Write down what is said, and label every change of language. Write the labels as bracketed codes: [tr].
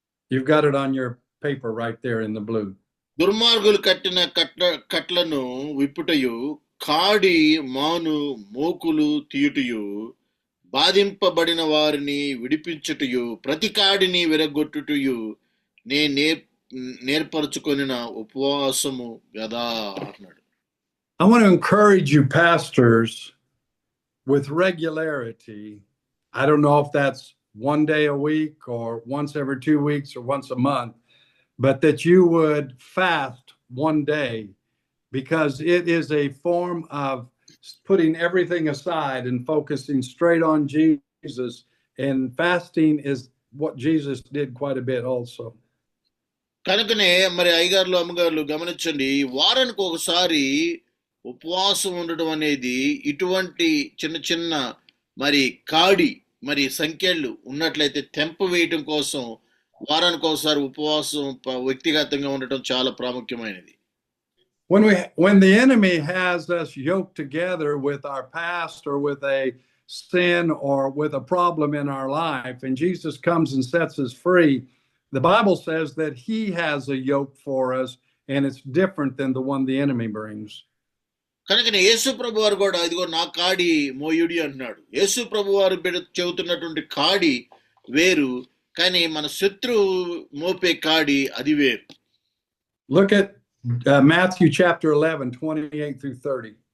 [en] You've got it on your paper right there in the blue. [te] దుర్మార్గులు కట్టిన కట్లను విప్పుటయు, కాడి మాను మోకులు తీయుటయు, బాధింపబడిన వారిని విడిపించుటయు, ప్రతి కాడిని విరగొట్టుటయు నే నేర్పరచుకొనిన ఉపవాసము గదా అన్నాడు. [en] I want to encourage you, pastors, with regularity. I don't know if that's one day a week or once every 2 weeks or once a month, but that you would fast one day, because it is a form of putting everything aside and focusing straight on Jesus. And fasting is what Jesus did quite a bit also. [te] కనుకనే మరి అయ్యగారులు అమ్మగారులు గమనించండి, వారానికి ఒకసారి ఉపవాసం ఉండడం అనేది ఇటువంటి చిన్న చిన్న మరి కాడి మరి సంఖ్యలు ఉన్నట్లయితే తెంప వేయటం కోసం వారానికి ఒకసారి ఉపవాసం వ్యక్తిగతంగా ఉండటం చాలా ప్రాముఖ్యమైనది. [en] When the enemy has us yoked together with our past or with a sin or with a problem in our life, and Jesus comes and sets us free, the Bible says that he has a yoke for us, and it's different than the one the enemy brings. [te] కనుక యేసు ప్రభు వారు కూడా ఇదిగో నా కాడి మోయుడి అంటున్నాడు. యేసు ప్రభు వారు చెబుతున్నటువంటి కాడి వేరు, కానీ మన శత్రువు మోపే కాడి అది వేరు. [en] Look at Matthew chapter 11, 28 through 30.